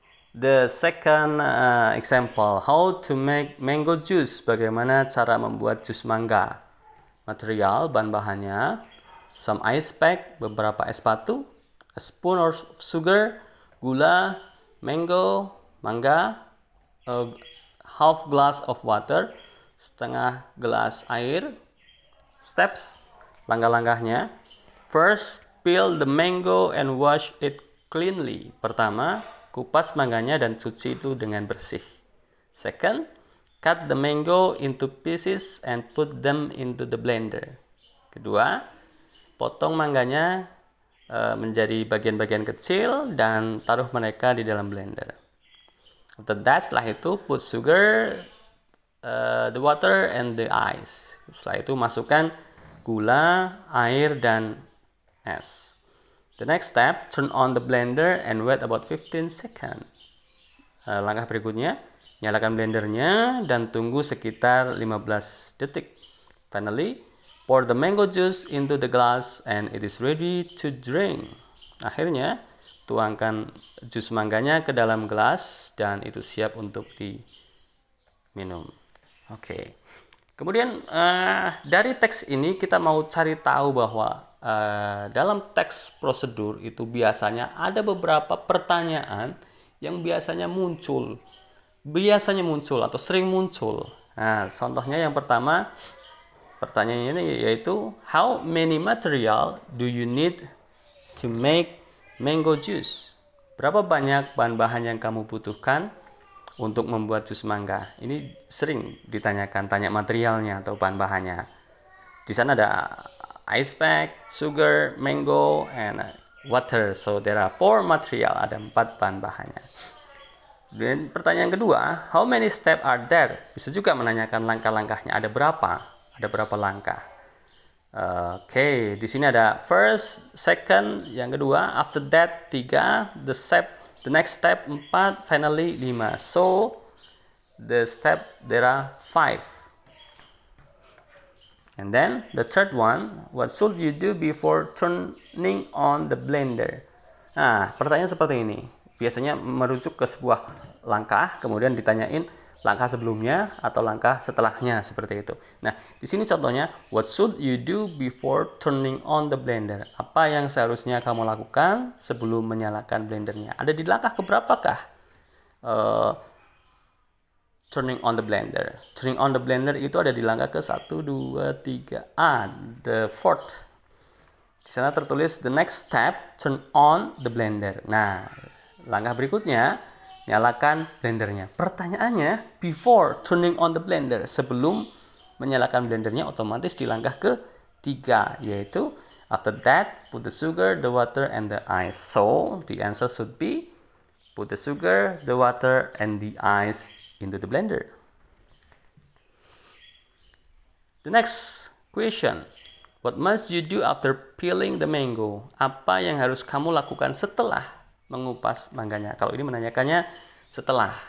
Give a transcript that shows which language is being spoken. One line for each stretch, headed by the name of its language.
English: The second example, how to make mango juice.
Indonesian: Bagaimana cara membuat jus mangga.
English: Material,
Indonesian: bahan-bahannya,
English: some ice pack,
Indonesian: beberapa es batu,
English: a spoon of sugar, gula, mango, mangga, a half glass of water,
Indonesian: setengah gelas air. Steps, langkah-langkahnya.
English: First, peel the mango and wash it cleanly.
Indonesian: Pertama, kupas mangganya dan cuci itu dengan bersih.
English: Second, cut the mango into pieces and put them into the blender.
Indonesian: Kedua, potong mangganya menjadi bagian-bagian kecil dan taruh mereka di dalam blender.
English: After that,
Indonesian: setelah itu
English: put sugar, the water and the ice.
Indonesian: Setelah itu masukkan gula, air dan es.
English: The next step, turn on the blender and wait about 15 seconds.
Indonesian: Langkah berikutnya, nyalakan blendernya dan tunggu sekitar 15 detik.
English: Finally, pour the mango juice into the glass and it is ready to drink.
Indonesian: Akhirnya, tuangkan jus mangganya ke dalam gelas dan itu siap untuk diminum. Oke. Kemudian dari teks ini kita mau cari tahu bahwa dalam teks prosedur itu biasanya ada beberapa pertanyaan yang biasanya muncul atau sering muncul. Nah, contohnya yang pertama, pertanyaannya ini yaitu
English: how many material do you need to make mango juice?
Indonesian: Berapa banyak bahan-bahan yang kamu butuhkan untuk membuat jus mangga? Ini sering ditanyakan, tanya materialnya atau bahan-bahannya. Di sana ada
English: ice pack, sugar, mango, and water. So there are 4 material,
Indonesian: ada 4 bahan-bahannya. Dan pertanyaan kedua,
English: how many steps are there?
Indonesian: Bisa juga menanyakan langkah-langkahnya, ada berapa langkah. Oke, di sini ada
English: first, second,
Indonesian: yang kedua,
English: after that 3, the next step 4, finally 5. So the step there are 5. And then the third one, what should you do before turning on the blender?
Indonesian: Nah, pertanyaan seperti ini. Biasanya merujuk ke sebuah langkah, kemudian ditanyain langkah sebelumnya atau langkah setelahnya, seperti itu. Nah, di sini contohnya,
English: what should you do before turning on the blender?
Indonesian: Apa yang seharusnya kamu lakukan sebelum menyalakan blendernya? Ada di langkah keberapakah?
English: Turning on the blender. Turning on the blender
Indonesian: itu ada di langkah ke 1, 2, 3.
English: The fourth.
Indonesian: Di sana tertulis
English: the next step, turn on the blender.
Indonesian: Nah, langkah berikutnya, nyalakan blendernya. Pertanyaannya,
English: before turning on the blender,
Indonesian: sebelum menyalakan blendernya, otomatis di langkah ke-3, yaitu
English: after that, put the sugar, the water, and the ice. So, the answer should be, put the sugar, the water, and the ice into the blender. The next question, what must you do after peeling the mango?
Indonesian: Apa yang harus kamu lakukan setelah mengupas mangganya? Kalau ini menanyakannya setelah.